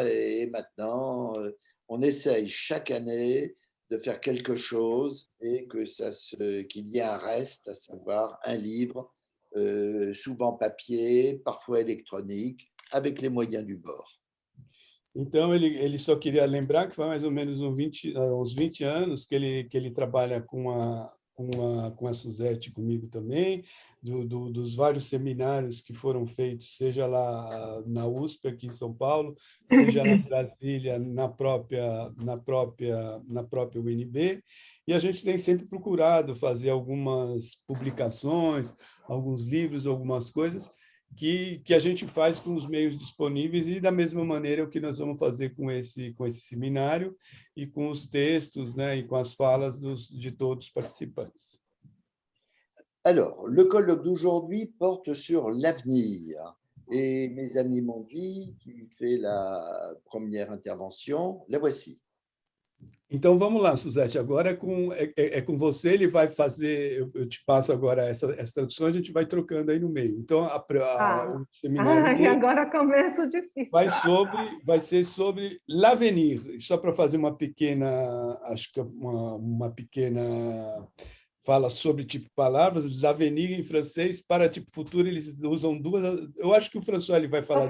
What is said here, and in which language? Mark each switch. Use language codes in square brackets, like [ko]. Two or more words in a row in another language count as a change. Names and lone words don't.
[fr] Et maintenant, on essaye chaque année de faire quelque chose et qu'il y ait un reste, à savoir un livre, souvent papier, parfois électronique, avec les moyens du bord. [pt] Então, ele só queria lembrar que faz mais ou menos uns 20 anos que ele trabalha com a Suzette, comigo também, dos vários seminários que foram feitos, seja lá na USP, aqui em São Paulo, seja lá em Brasília, na própria UNB, e a gente tem sempre procurado fazer algumas publicações, alguns livros, algumas coisas, que a gente faz com os meios disponíveis e da mesma maneira o que nós vamos fazer com esse seminário e com os textos, né, e com as falas de todos os participantes. [fr] Alors, le colloque d'aujourd'hui porte sur l'avenir. Et mes amis m'ont dit, tu fais la première intervention, la voici. [pt] Então, vamos lá, Suzette, agora é com você, ele vai fazer, eu te passo agora essa tradução, a gente vai trocando aí no meio. Então, o seminário agora começa o difícil. Vai ser sobre l'avenir, só para fazer uma pequena, acho que uma pequena fala sobre tipo palavras, l'avenir em francês, para tipo futuro, eles usam 2, eu acho que o François ele vai falar